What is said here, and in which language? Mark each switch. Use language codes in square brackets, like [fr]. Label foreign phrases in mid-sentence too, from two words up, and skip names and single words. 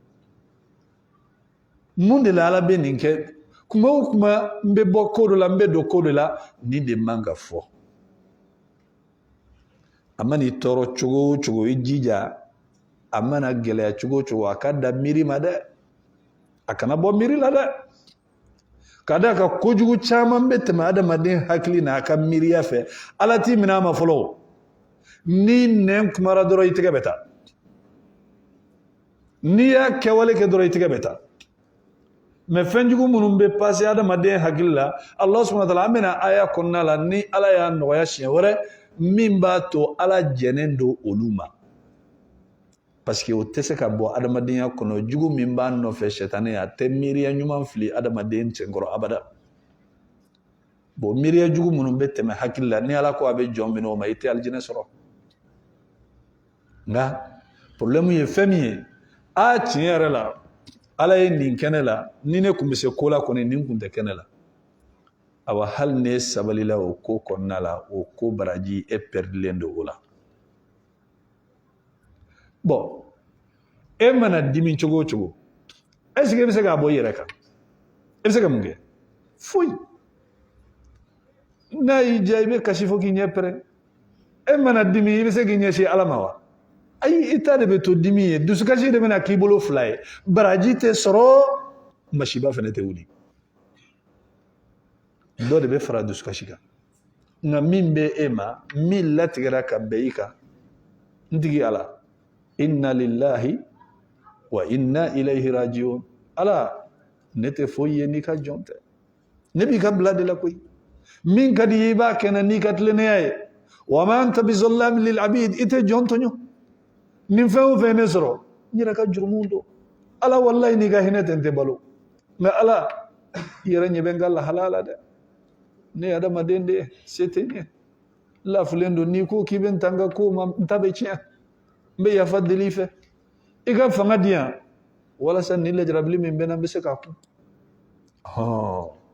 [bm] mun de la ala bɛ nin kɛ kuma o kuma n bɛ bɔ ko dɔ la n bɛ don ko dɔ la nin de man ka fɔ a mana i tɔɔrɔ cogo o cogo i jija a mana gɛlɛya cogo o cogo a ka da miiri ma dɛ a kana bɔ miiri la dɛ ka da ka kojugu caman bɛ tɛmɛ adamaden hakili n'a ka miiriya fɛ ala t'i minɛ a ma fɔlɔ ni nɛn kumara dɔrɔn i tɛgɛ bɛ taa n'i y'a kɛwale kɛ dɔrɔn i tɛgɛ bɛ taa mɛ fɛnjugu minnu bɛ pase adamaden hakili la [ar] الله سبحانه وتعالى [bm] an bɛna aya kɔnɔna la ni ala y'a nɔgɔya siɲɛ wɛrɛ min b'a to ala jɛnen don olu ma [fr] parce que [bm] o tɛ se ka bɔ adamadenya kɔnɔ jugu min b'a nɔfɛ sɛtanɛ a tɛ miiriya ɲuman fili adamaden senkɔrɔ abada bon miiriya jugu minnu bɛ tɛmɛ hakili la ni ala ko a bɛ jɔn minɛ o ma i tɛ alijinɛ sɔrɔ nka problème ye fɛn min ye tiɲɛ yɛrɛ la ala ye nin kɛnɛ la ni ne tun bɛ se ko la kɔni nin tun tɛ kɛnɛ la awa hali ne sabalila o ko kɔnɔna la o ko baraji e pɛridilen don o la bon e mana dimi cogo o cogo [fr] est ce que [bm] e bɛ se k'a bɔ i yɛrɛ kan e bɛ se ka mun kɛ foyi n'a y'i diya i bɛ kasi fo k'i ɲɛ pɛrɛn e mana dimi i bɛ se k'i ɲɛsin ala ma wa ayi i ta de bɛ to dimi ye dusukasi de bɛna k'i bolo fila ye baraji tɛ sɔrɔ masiba fana tɛ wuli dɔ de bɛ fara dusukasi kan nka min bɛ e ma min latigɛra ka bɛn i kan n tigi ala [ar] إنا لله وإنا إليه راجعون [bm] ala ne tɛ foyi ye n'i ka jɔn tɛ ne b'i ka bila de la koyi min ka di ye i b'a kɛnɛ n'i ka tilennenya ye [ar] وما أنت بظلام للعبيد [bm] i tɛ jɔn tɔɲɔ nin fɛn o fɛn ne sɔrɔ n yɛrɛ ka jurumu don ala wallahi n'i ka hinɛ tɛ n tɛ balo nka ala i yɛrɛ ɲɛ bɛ n ka lahala la dɛ ne ye adamaden de ye se tɛ n ye lafilen don n'i ko k'i bɛ n ta n ka ko ma n ta bɛ tiɲɛ n bɛ yafa deli i fɛ i ka fanga di yan walasa nin lajarabili min bɛ n na n bɛ se k'a